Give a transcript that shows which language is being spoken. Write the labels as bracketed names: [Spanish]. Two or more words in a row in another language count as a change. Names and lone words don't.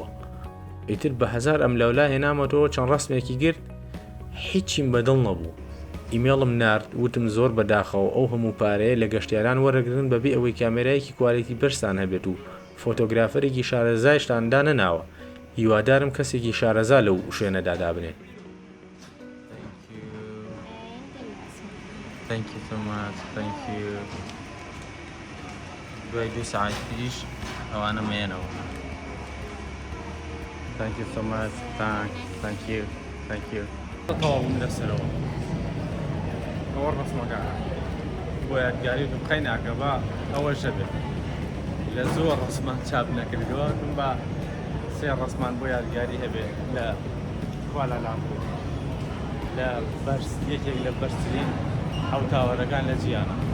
[Central Kurdish] ئیتر بە 1000 ئەم لەولا هێنامەتەوە چەند ڕەسمێکی گرت هیچیم بەدڵ نەبوو. ئیمێڵم نارد وتم زۆر بەداخەوە ئەو هەموو پارەیە لە گەشتیاران وەرەگرن بەبێ ئەوەی کامێرایەکی کوالیتی بەرزتان هەبێت و فۆتۆگرافەرێکی شارەزایشتان دانەناوە. هیوادارم کەسێکی شارەزا لەو شوێنەدا دابنێت. [English] Thank you so much. Thank you. [Central Kurdish] دوای 2 ساعت پیش ئەوانە مێنەوە. [English] Thank you so much. Thank you. Thank you. [Central Kurdish] تەواو بووم لەسەرەوە. ئەوە ڕەسمەکە بۆ یادگاری بخەی ناکە بە ئەوەشە بێت. لە زۆر ڕەسمان چاپ نەکردەوە بە 3 ڕەسمان بۆ یادگاری هەبێت لە کوالالامپور لە بەرز یەکێک لە بەرزترین ئەو تاوەرەکان لە جیهانە.